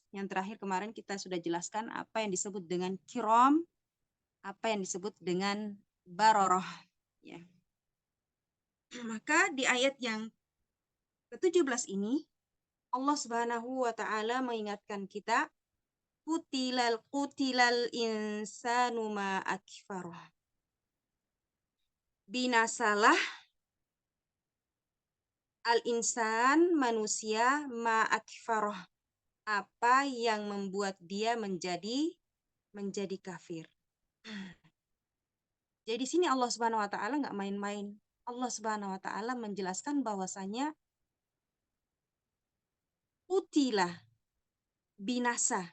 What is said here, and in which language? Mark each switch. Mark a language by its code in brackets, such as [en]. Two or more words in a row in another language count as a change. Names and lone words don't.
[id] Yang terakhir kemarin kita sudah jelaskan apa yang disebut dengan kiram, apa yang disebut dengan baroroh. Ya. Maka di ayat yang ke-17 ini, Allah [ar] سبحانه وتعالى [id] mengingatkan kita, [ar] قتل الإنسان ما أكفره. [id] Binasalah al-insan, manusia, [ar] ما أكفره, [id] apa yang membuat dia menjadi kafir. Jadi di sini Allah [ar] سبحانه وتعالى [id] nggak main-main. Allah [ar] سبحانه وتعالى [id] menjelaskan bahwasanya kutilah, binasa.